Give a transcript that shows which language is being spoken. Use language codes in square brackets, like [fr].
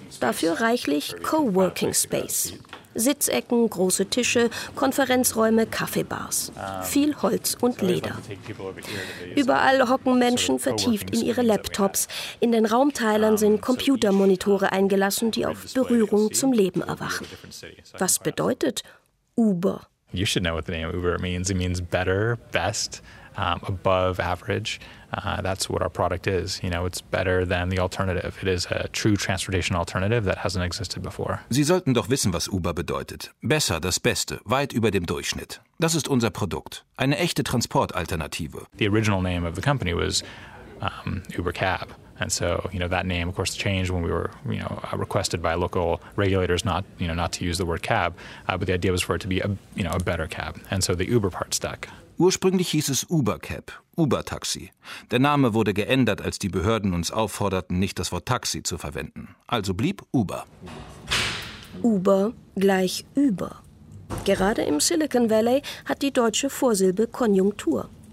[de] Dafür reichlich Coworking Space. Sitzecken, große Tische, Konferenzräume, Kaffeebars. Viel Holz und Leder. Überall hocken Menschen vertieft in ihre Laptops. In den Raumteilern sind Computermonitore eingelassen, die auf Berührung zum Leben erwachen. Was bedeutet Uber? [en] You should know what the name Uber means. It means better, best. Above average, that's what our product is. You know, it's better than the alternative. It is a true transportation alternative that hasn't existed before. [de] Sie sollten doch wissen, was Uber bedeutet. Besser, das Beste, weit über dem Durchschnitt. Das ist unser Produkt, eine echte Transportalternative. [en] The original name of the company was Uber Cab. And so, you know, that name of course changed when we were, you know, requested by local regulators not, you know, not to use the word cab, but the idea was for it to be a, you know, a better cab. And so the Uber part stuck. [de] Ursprünglich hieß es Ubercab, Ubertaxi. Der Name wurde geändert, als die Behörden uns aufforderten, nicht das Wort Taxi zu verwenden. Also blieb Uber. Uber gleich über. Gerade im Silicon Valley hat die deutsche Vorsilbe Konjunktur.